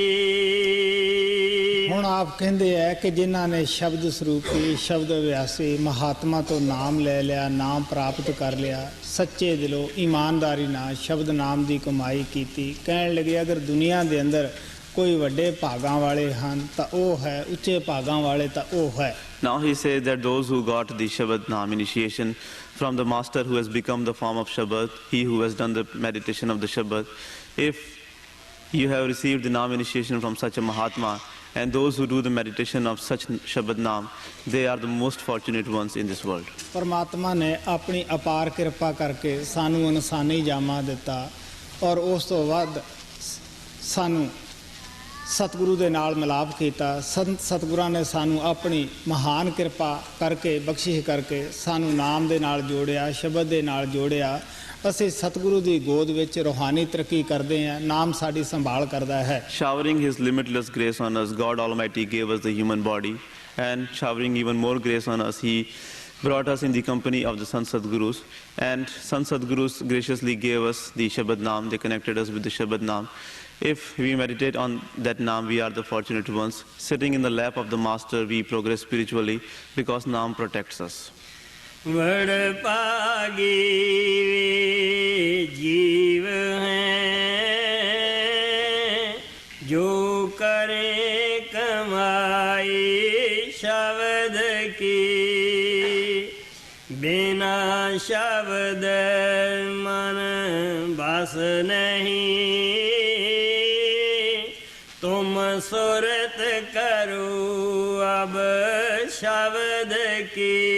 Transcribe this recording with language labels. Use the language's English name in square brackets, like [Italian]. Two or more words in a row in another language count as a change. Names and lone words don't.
[Punjabi] ਹੁਣ ਆਪ ਕਹਿੰਦੇ ਹੈ ਕਿ ਜਿਨ੍ਹਾਂ ਨੇ ਸ਼ਬਦ ਸਰੂਪੀ ਸ਼ਬਦ ਅਭਿਆਸੀ ਮਹਾਤਮਾ ਤੋਂ ਨਾਮ ਲੈ ਲਿਆ, ਨਾਮ ਪ੍ਰਾਪਤ ਕਰ ਲਿਆ, ਸੱਚੇ ਦਿਲੋਂ ਇਮਾਨਦਾਰੀ ਨਾਲ ਸ਼ਬਦ ਨਾਮ ਦੀ ਕਮਾਈ ਕੀਤੀ। ਕਹਿਣ ਲੱਗੇ ਅਗਰ ਦੁਨੀਆ ਦੇ ਅੰਦਰ ਕੋਈ ਵੱਡੇ ਭਾਗਾਂ ਵਾਲੇ ਹਨ ਤਾਂ ਉਹ ਹੈ, ਉੱਚੇ ਭਾਗਾਂ ਵਾਲੇ ਤਾਂ ਉਹ ਹੈ। [English] Now he says that those who got the Shabad Naam initiation from the master who has become the form of Shabad, he who has done the meditation of the Shabad, if you have received the Naam initiation from such a Mahatma, and those who do the meditation of such Shabad Naam, they are the most fortunate ones in this world. [Punjabi] ਪਰਮਾਤਮਾ ਨੇ ਆਪਣੀ ਅਪਾਰ ਕਿਰਪਾ ਕਰਕੇ ਸਾਨੂੰ ਇਨਸਾਨੀ ਜਾਮਾ ਦਿੱਤਾ ਔਰ ਉਸ ਤੋਂ ਬਾਅਦ ਸਾਨੂੰ ਸਤਿਗੁਰੂ ਦੇ ਨਾਲ ਮਿਲਾਪ ਕੀਤਾ। ਸਤਿਗੁਰਾਂ ਨੇ ਸਾਨੂੰ ਆਪਣੀ ਮਹਾਨ ਕਿਰਪਾ ਕਰਕੇ ਬਖਸ਼ਿਸ਼ ਕਰਕੇ ਸਾਨੂੰ ਨਾਮ ਦੇ ਨਾਲ ਜੋੜਿਆ, ਸ਼ਬਦ ਦੇ ਨਾਲ ਜੋੜਿਆ। ਅਸੀਂ ਸਤਿਗੁਰੂ ਦੀ ਗੋਦ ਵਿੱਚ ਰੂਹਾਨੀ ਤਰੱਕੀ ਕਰਦੇ ਹਾਂ, ਨਾਮ ਸਾਡੀ ਸੰਭਾਲ ਕਰਦਾ ਹੈ। [English] Showering his limitless grace on us, God Almighty gave us the human body, and showering even more grace on us, he brought us in the company of the Sant Sadgurus, and Sant Sadgurus graciously gave us the Shabad Naam. They connected us with the Shabad Naam. If we meditate on that Naam, we are the fortunate ones. Sitting in the lap of the Master, we progress spiritually because Naam protects us. [Hindi] वड़ भागी वे जीव है जो करे कमाई शब्द की बिना शब्द मन बस नहीं तुम सुरत करो अब शब्द की।